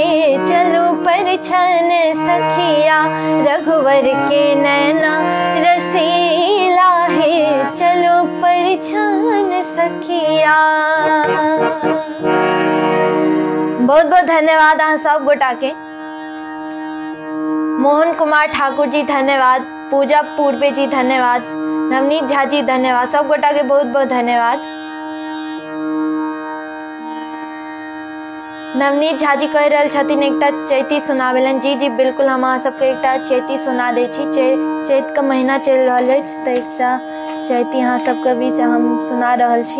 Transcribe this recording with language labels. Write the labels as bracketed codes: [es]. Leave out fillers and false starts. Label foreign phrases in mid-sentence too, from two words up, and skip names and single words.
[mai] चलो परिछन सखिया, रघुवर के नैना रसीला है। चलो परिछन सखिया। बहुत बहुत धन्यवाद आप सब गोटा के। मोहन कुमार ठाकुर जी धन्यवाद, पूजा पूर्वे जी धन्यवाद, नवनीत झा जी धन्यवाद, सब गोटा के बहुत बहुत धन्यवाद। नवनीत झा जी कह रहल छथिन एकटा चैती सुनावेलन। जी जी बिल्कुल, हम अहाँ सबके एकटा चैती सुना दै छी। चैत का महीना चलि रहल अछि तऽ एकटा चैती अहाँ सबके बीच हम सुना रहल छी।